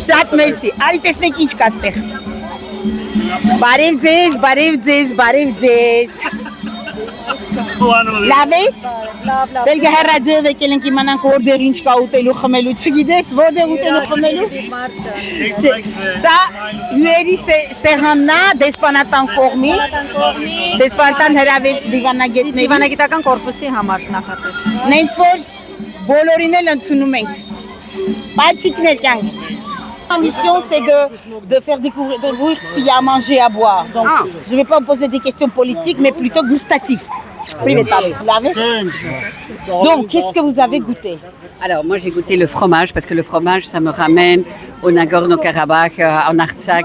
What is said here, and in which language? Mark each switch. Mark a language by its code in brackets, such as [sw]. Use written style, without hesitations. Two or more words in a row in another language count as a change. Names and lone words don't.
[hy] Շատ մերսի։ Արի տեսնենք ինչ կա ստեղ։ Բարև ձեզ։ Լավ ես։ Բելգիայի ռադիոյով եկել ենք իմանանք որտեղ ինչ կա ուտելու, խմելու, չգիտես որտեղ ուտելու, խմելու։ Սա հյուրերի սեղանն է դեսպանատան կողմից, դեսպանատան հրավեր դիվանագետների։ Դիվանագիտական կորպուսի համար նախատես։ Նենց որ բոլորին էլ ընդունում ենք։ Բացիկներ կյանք։ [fr] Ma mission, c'est de faire découvrir ce qu'il y a à manger et à boire. Donc, je ne vais pas vous poser des questions politiques, mais plutôt gustatives. Donc, qu'est-ce que vous avez goûté? Alors, moi, j'ai goûté le fromage, parce que le fromage, ça me ramène au Nagorno-Karabakh, en Artsakh.